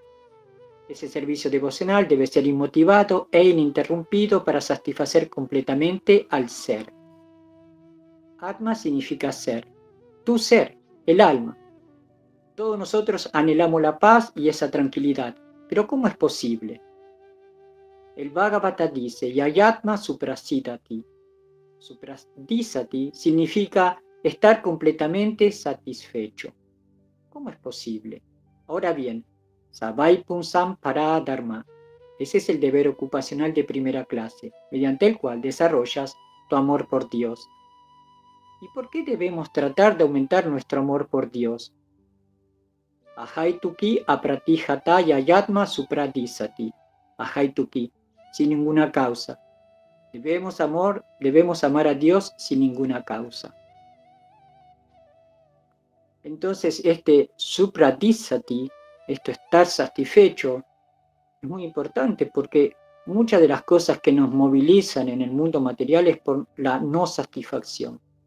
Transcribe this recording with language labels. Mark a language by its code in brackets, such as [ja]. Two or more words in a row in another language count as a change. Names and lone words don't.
[es] Ese servicio devocional debe ser inmotivado e ininterrumpido para satisfacer completamente al ser. Atma significa ser, tu ser, el alma. Todos nosotros anhelamos la paz y esa tranquilidad, pero ¿cómo es posible? El Bhagavata dice, [sa] Yayatma suprasidati. [es] Suprasidati significa estar completamente satisfecho. ¿Cómo es posible? Ahora bien, [sa] Savai Punsam para Dharma. [es] Ese es el deber ocupacional de primera clase, mediante el cual desarrollas tu amor por Dios. ¿Y por qué debemos tratar de aumentar nuestro amor por Dios? [sa] Ahaituki apratijata yayatma supradisati. [es] Ahaituki, sin ninguna causa. Debemos amar a Dios sin ninguna causa. Entonces, este supradisati, esto estar satisfecho, es muy importante porque muchas de las cosas que nos movilizan en el mundo material es por la no satisfacción.